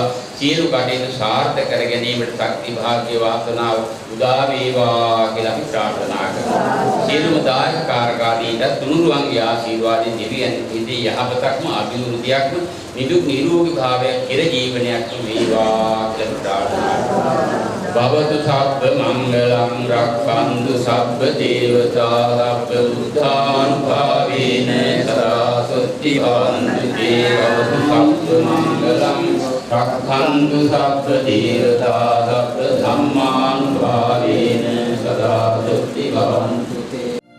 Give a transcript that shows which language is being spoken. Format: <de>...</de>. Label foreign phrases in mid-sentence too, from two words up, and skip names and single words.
<si>සියලු කටයුතු සාර්ථක කර ගැනීමට ශක්ති භාග්‍ය වාසනාව උදා වේවා කියලා අපි ප්‍රාර්ථනා කරනවා. සියලුම දායක කාර්යකාරීන්ට තුනුරුවන්ගේ ආශිර්වාදයෙන් දෙවියන් ඉදී යහපතක්ම අභිවෘද්ධියක්ම නිදුක් නිරෝගී භාවයක් ඉර ජීවනයක්ම වේවා කියලා ප්‍රාර්ථනා කරනවා.</si> <pi>භවතු සබ්බ මංගලං රක්ඛන්තු සබ්බ දේවතා සබ්බ බුද්ධානුභාවේන සදා සොත්ති භවන්තු දේවතු සබ්බ මංගලං රක්ඛන්තු සබ්බ දේවතා සබ්බ ධම්මානුභාවේන සදා සොත්ති භවන්තු</pi>